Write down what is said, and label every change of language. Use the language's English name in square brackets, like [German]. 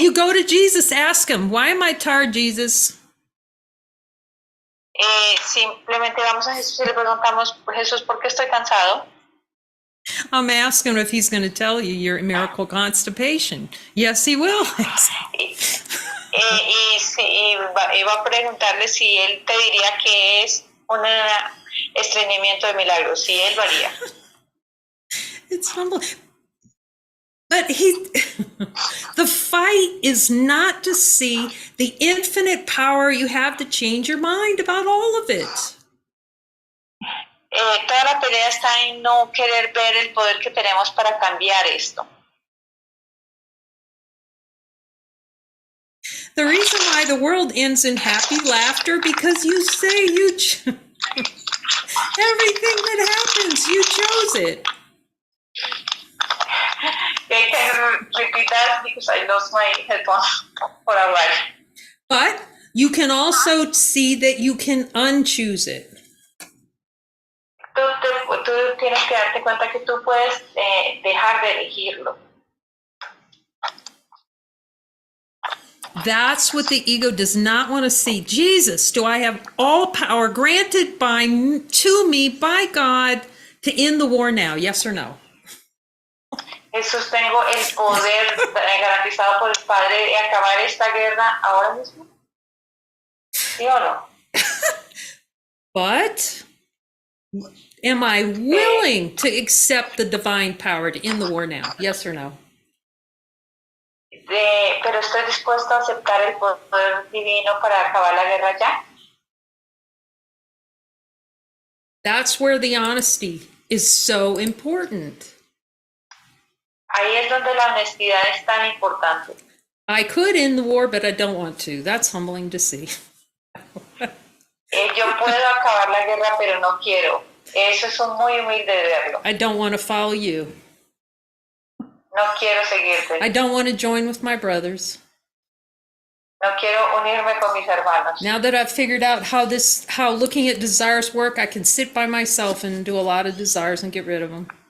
[English] You go to Jesus, ask him, why am I tired, Jesus? [Spanish] Simplemente vamos a Jesús y le preguntamos, Jesús, ¿por qué estoy cansado? [English] I'm asking if he's going to tell you you're in miracle constipation. Yes, he will. [Spanish] Y va a preguntarle si él te diría que es un estreñimiento de milagros, si él lo haría. [English] It's humble. But the fight is not to see the infinite power you have to change your mind about all of it. [Spanish] Toda la pelea está en no querer ver el poder que tenemos para cambiar esto. [English] The reason why the world ends in happy laughter, because you say everything that happens, you chose it. I can repeat that because I lost my headphones for a while. But you can also see that you can unchoose it. [Spanish] Tú tienes que darte cuenta que tú puedes dejar de elegirlo. [English] That's what the ego does not want to see. Jesus, do I have all power granted to me by God to end the war now? Yes or no? [Spanish] Jesús, tengo el poder garantizado por el Padre de acabar esta guerra ahora mismo. ¿Sí o no? [English] But am I willing to accept the divine power to end the war now? Yes or no? [Spanish] Pero estoy dispuesto a aceptar el poder divino para acabar la guerra ya. [English] That's where the honesty is so important. [Spanish] Ahí es donde la honestidad es tan importante. [English] I could end the war, but I don't want to. That's humbling to see. [Spanish] Yo puedo acabar la guerra, pero no quiero. Eso es muy humilde de verlo. [English] I don't want to follow you. [Spanish] No quiero seguirte. [English] I don't want to join with my brothers. [Spanish] No quiero unirme con mis hermanos. [English] Now that I've figured out how looking at desires work, I can sit by myself and do a lot of desires and get rid of them.